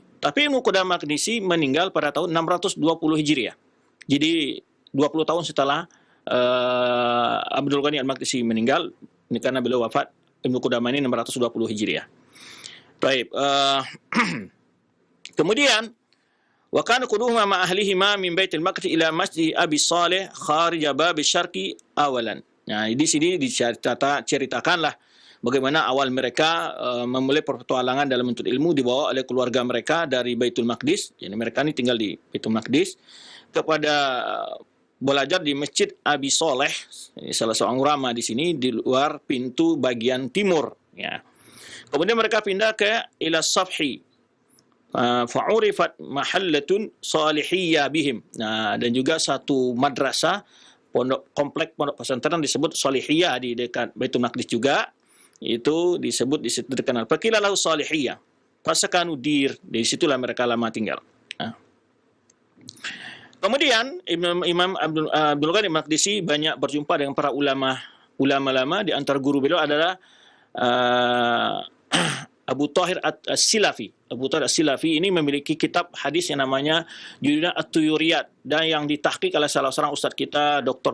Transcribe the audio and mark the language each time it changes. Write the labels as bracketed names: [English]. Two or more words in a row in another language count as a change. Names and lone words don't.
[Indonesian] Tapi Ibnu Qudamah Al-Maqdisi meninggal pada tahun 620 Hijriah. Jadi 20 tahun setelah Abdul Ghani Al-Maqdisi meninggal, ini karena beliau wafat Ibnu Qudamah ini 620 Hijriah. Baik. Kemudian [Arabic] وكان قدومهما مع أهلهما من بيت المقدس إلى مسجد أبي صالح خارج باب شرقي أولا. [Indonesian] Nah, di sini diceritakanlah bagaimana awal mereka memulai petualangan dalam menuntut ilmu dibawa oleh keluarga mereka dari Baitul Maqdis. Jadi mereka ini tinggal di Baitul Maqdis kepada belajar di Masjid Abi Saleh, salah seorang ulama di sini di luar pintu bagian timur, ya. Kemudian mereka pindah ke [Arabic] إلى سفح فعرفت محلة صالحية بهم. [Indonesian] Nah, dan juga satu madrasah komplek pondok pesantren disebut Salihiyah di dekat Baitul Maqdis juga, itu disebut terkenal. [Arabic] Faqila lahu Salihiyah fasakanu dir, [Indonesian] di situlah mereka lama tinggal. Nah. Kemudian Imam Abdul Ghani Al-Maqdisi banyak berjumpa dengan para ulama lama. Di antara guru beliau adalah Abu Thahir As-Silafi. Abu Thahir As-Silafi ini memiliki kitab hadis yang namanya judulnya At-Tuyuriyat, dan yang ditahqiq oleh salah seorang ustaz kita, Dr.